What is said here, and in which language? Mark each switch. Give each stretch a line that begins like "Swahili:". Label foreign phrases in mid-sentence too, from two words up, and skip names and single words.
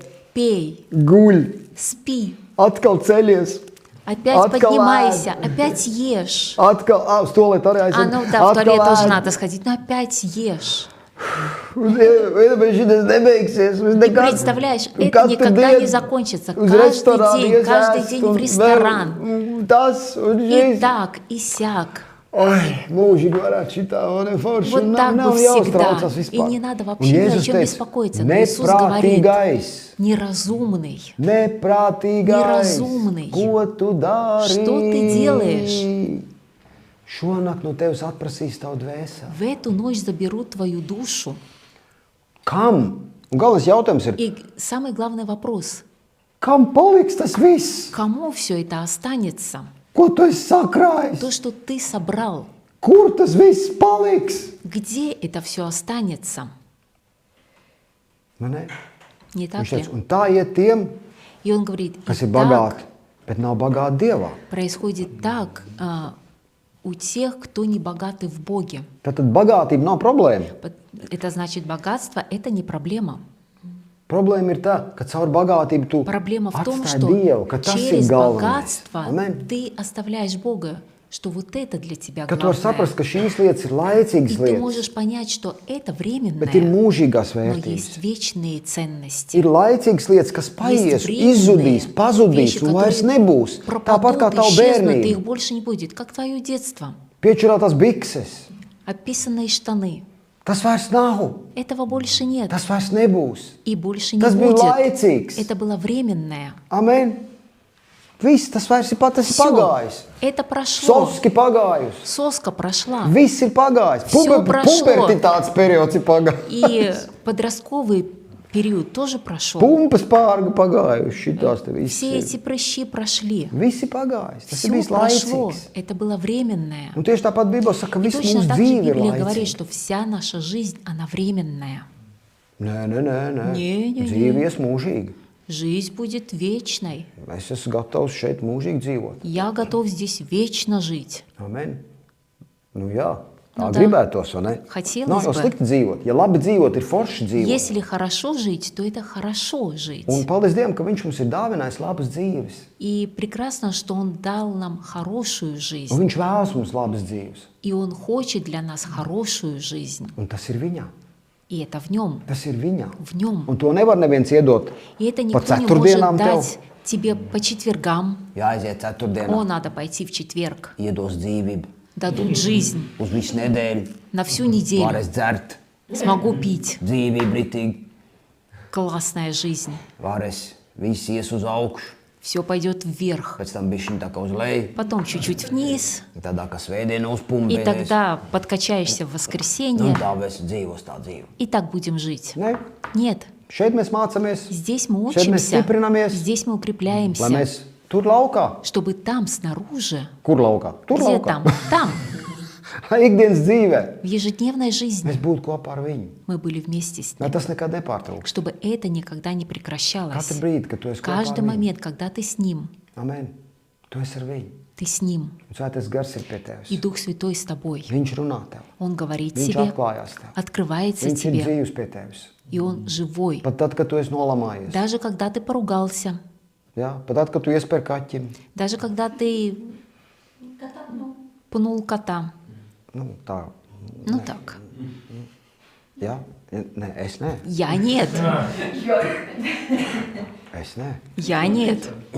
Russian: пей,
Latvian: guļ,
Russian: спи,
Latvian: atkal ceļies,
Russian: опять
Latvian: Откал
Russian: поднимайся,
Latvian: ēd.
Russian: опять ешь.
Latvian: atkal, uz tualeti arī
Russian: А
Latvian: aiziet.
Russian: ну да, в туалет тоже
Latvian: ēd.
Russian: надо сходить, но опять ешь.
Latvian: Vienmēr šitas nebeigsies.
Russian: Ты представляешь, это никогда не закончится. Каждый день, в ресторан.
Latvian: Tas un
Russian: И
Latvian: šis.
Russian: так, и сяк.
Latvian: Oi, mūžīgi varētu šitā, un forši.
Russian: Вот так бы всегда. И не надо вообще ни о чем
Latvian: teica,
Russian: беспокоиться. Но Иисус говорит,
Latvian: neprātīgais,
Russian: неразумный.
Latvian: neprātīgais,
Russian: Неразумный.
Latvian: ko tu dari?
Russian: Что ты делаешь?
Latvian: Šonakt no tevis atprasīs tavu dvēseli.
Russian: В эту ночь заберут твою душу.
Latvian: Kam? Un galvenais jautājums ir,
Russian: И самый главный вопрос,
Latvian: kam paliks tas viss?
Russian: кому все это останется?
Latvian: Ko tu esi sakrājis?
Russian: То, что ты собрал,
Latvian: Kur tas viss paliks?
Russian: где это все останется?
Latvian: Man ne?
Russian: Не так
Latvian: Viņš
Russian: ли?
Latvian: teica, un tā iet tiem,
Russian: И он говорит,
Latvian: kas ir
Russian: «Итак,
Latvian: bagāti. bet nav bagāti Dievā.
Russian: происходит так у тех, кто не богаты в Боге.
Latvian: Tad bagātība nav problēma.
Russian: Это значит, богатство — это не проблема.
Latvian: Problēma ir tā, ka caur bagātību tu
Russian: Проблема в том,
Latvian: atstāji
Russian: что
Latvian: Dievu, ka tas ir
Russian: через
Latvian: galvenais.
Russian: богатство
Latvian: Amen.
Russian: ты оставляешь Бога, что вот это для тебя
Latvian: Ka tu vari
Russian: главное.
Latvian: saprast, ka šīs lietas ir laicīgas
Russian: И ты
Latvian: lietas,
Russian: можешь понять, что это
Latvian: bet ir
Russian: временное,
Latvian: mūžīgās
Russian: но
Latvian: vērtības.
Russian: есть вечные ценности.
Latvian: Ir laicīgas lietas, kas paies, izzudīs, pazudīs un vairs nebūs. Tāpat kā
Russian: пропадут,
Latvian: tavu
Russian: исчезнут, и
Latvian: bērnību.
Russian: их больше не будет, как твое детство.
Latvian: Piečurātās bikses.
Russian: Описанные штаны.
Latvian: Tas vairs nav.
Russian: Этого больше нет
Latvian: Tas vairs nebūs.
Russian: и больше не
Latvian: Tas bija
Russian: будет.
Latvian: laicīgs.
Russian: Это было временное.
Latvian: Amen. Viss tas vairs ir tas ir
Russian: Всё,
Latvian: pagājis.
Russian: это прошло.
Latvian: Soski pagājus.
Russian: Соска прошла.
Latvian: Viss ir pagājis.
Russian: Всё прошло.
Latvian: Pubertātes periods ir pagājis.
Russian: И подростковый период тоже прошел.
Latvian: Pumpas pārga pagājuši. Šitās te viss
Russian: Все
Latvian: ir.
Russian: эти прыщи прошли.
Latvian: Viss ir pagājis. Tas ir
Russian: Все
Latvian: bijis
Russian: прошло.
Latvian: laicīgs.
Russian: Это было временное.
Latvian: Un tieši tāpat Bībele saka, ka
Russian: И
Latvian: viss
Russian: точно
Latvian: mūsu
Russian: так же
Latvian: dzīve ir
Russian: Библия говорит,
Latvian: laicīga.
Russian: что вся наша жизнь, она временная.
Latvian: Nē. Nē. Dzīve ies mūžīgi.
Russian: Жизнь будет вечной.
Latvian: Es esmu gatavs šeit mūžīgi dzīvot.
Russian: Я готов здесь вечно жить.
Latvian: Amen. Nu jā, tā Nu tā. gribētos, vai ne?
Russian: Хотелось
Latvian: Nav jau
Russian: бы.
Latvian: slikti dzīvot. Ja labi dzīvot, ir forši dzīvot.
Russian: Если хорошо жить, то это хорошо жить.
Latvian: Un paldies Dievam, ka Viņš mums ir dāvinājis labas dzīves.
Russian: И прекрасно, что Он дал нам хорошую
Latvian: Un
Russian: жизнь.
Latvian: Viņš vēlas mums labas dzīves.
Russian: И Он хочет для нас хорошую жизнь.
Latvian: Un tas ir Viņā.
Russian: И это в Нем.
Latvian: Tas ir Viņā.
Russian: В Нем.
Latvian: Un to nevar neviens iedot
Russian: И это
Latvian: pa
Russian: никто не
Latvian: ceturtdienām
Russian: может
Latvian: tev.
Russian: дать тебе по четвергам.
Latvian: Jāaiziet ceturtdienā,
Russian: О, надо пойти в четверг.
Latvian: iedos dzīvību
Russian: Дадут жизнь
Latvian: uz visu nedēļu,
Russian: на всю неделю.
Latvian: varēs dzert
Russian: Смогу пить.
Latvian: dzīvību ritīgi,
Russian: Классная жизнь.
Latvian: varēs viss ies uz augšu,
Russian: Все пойдет вверх.
Latvian: pēc tam bišķiņ tā kā uz leju,
Russian: Потом чуть-чуть вниз.
Latvian: tādā kā svētdiena
Russian: И
Latvian: uzpumpēs.
Russian: тогда подкачаешься в
Latvian: Nu,
Russian: воскресенье.
Latvian: tā mēs dzīvos tā dzīve.
Russian: И так будем жить.
Latvian: Ne?
Russian: Нет.
Latvian: Šeit mēs mācāmies,
Russian: Здесь мы
Latvian: šeit mēs
Russian: учимся.
Latvian: stiprinamies,
Russian: Здесь мы
Latvian: lai
Russian: укрепляемся.
Latvian: mēs tur laukā,
Russian: Чтобы там, снаружи,
Latvian: kur laukā, tur
Russian: где
Latvian: laukā,
Russian: там, там,
Latvian: lai ikdienas dzīvē
Russian: в ежедневной жизни
Latvian: mēs būtu kopā ar viņu.
Russian: мы были вместе с
Latvian: Lai
Russian: Ним.
Latvian: tas nekad nepārtrūkst.
Russian: Чтобы это никогда не прекращалось.
Latvian: Katru brīdi, kad tu esi kopā ar
Russian: Каждый
Latvian: viņu.
Russian: момент, когда ты с Ним,
Latvian: Amen. Tu esi ar viņu.
Russian: ты с Ним,
Latvian: Un Svētais gars ir pie tevis.
Russian: и Дух Святой с тобой.
Latvian: Viņš runā tev.
Russian: Он говорит
Latvian: Viņš
Russian: тебе,
Latvian: atklājās tev.
Russian: открывается
Latvian: Viņš ir
Russian: тебе,
Latvian: dzīvs pie tevis.
Russian: и Он живой.
Latvian: Pat tad, kad tu esi nolamājies.
Russian: Даже когда ты поругался,
Latvian: Jā, pat tad, kad tu iespēji kaķim.
Russian: даже когда ты пнул кота.
Latvian: Nu, tā.
Russian: Ну так.
Latvian: Jā, nē, es nē.
Russian: Я нет.
Latvian: Es nē.
Russian: Я нет.